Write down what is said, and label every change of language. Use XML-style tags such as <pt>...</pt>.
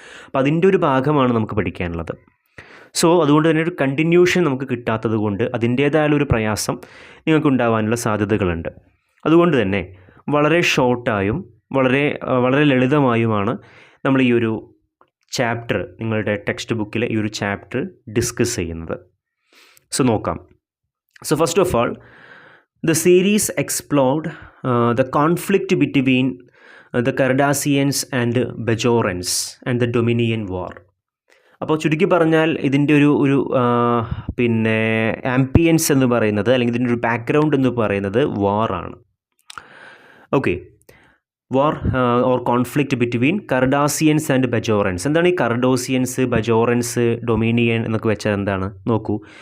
<ml>അപ്പോൾ അതിൻ്റെ ഒരു ഭാഗമാണ് നമുക്ക് പഠിക്കാനുള്ളത്. സോ അതുകൊണ്ട് തന്നെ ഒരു കണ്ടിന്യൂഷൻ നമുക്ക് കിട്ടാത്തത് കൊണ്ട് അതിൻ്റേതായൊരു പ്രയാസം നിങ്ങൾക്ക് ഉണ്ടാകാനുള്ള സാധ്യതകളുണ്ട്. അതുകൊണ്ട് തന്നെ വളരെ ഷോർട്ടായും വളരെ ലളിതമായുമാണ് നമ്മൾ ഈ ഒരു ചാപ്റ്റർ, നിങ്ങളുടെ ടെക്സ്റ്റ് ബുക്കിലെ ഈ ഒരു ചാപ്റ്റർ ഡിസ്കസ് ചെയ്യുന്നത്. സോ നോക്കാം.</ml> <en>So first of all, the series explored the conflict between the Cardassians and Bajorans and the Dominion War.</en> <ml>അപ്പോൾ ചുരുക്കി പറഞ്ഞാൽ ഇതിൻ്റെ ഒരു പിന്നെ ആംബിയൻസ് എന്ന് പറയുന്നത്, അല്ലെങ്കിൽ ഇതിൻ്റെ ഒരു ബാക്ക്ഗ്രൗണ്ട് എന്ന് പറയുന്നത് വാറാണ്.</ml> <en>Okay, war or conflict between Cardassians and Bajorans.</en> <ml>എന്താണ് ഈ കർഡോസിയൻസ്, ബജോറൻസ്, ഡൊമിനിയൻ എന്നൊക്കെ വെച്ചാൽ എന്താണ് നോക്കൂ.</ml>